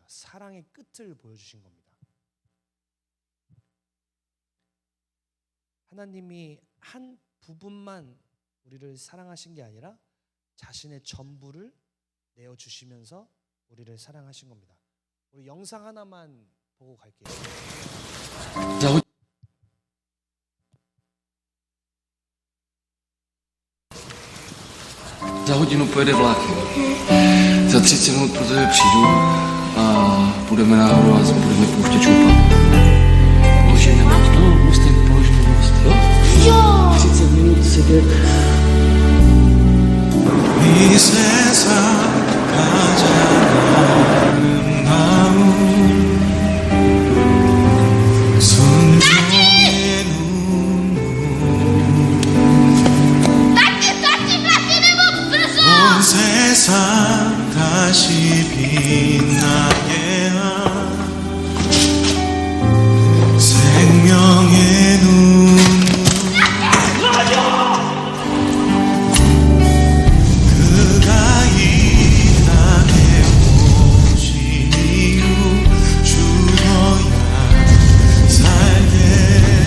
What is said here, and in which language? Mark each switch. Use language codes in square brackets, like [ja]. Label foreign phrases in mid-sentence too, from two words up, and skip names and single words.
[ko] 사랑의 끝을 보여주신 겁니다. 하나님이 한 부분만 우리를 사랑하신 게 아니라 자신의 전부를 내어주시면서 우리를 사랑하신 겁니다. 우리 영상 하나만 보고 갈게요. [cs] Za hodinu pojede vlákem. Za 30 minut pro tebe přijdu a půjdeme nahoru a budeme pouštět čupat. Položíme na stůl, musím položit na stůl. Jo! 30 minut sedět. [ko] 이 세상 가장 아름다운 순종의 눈물 온 세상 다시 빛나게 한 생명의 눈물 그가 이 땅에 오신 이후 죽어야 살게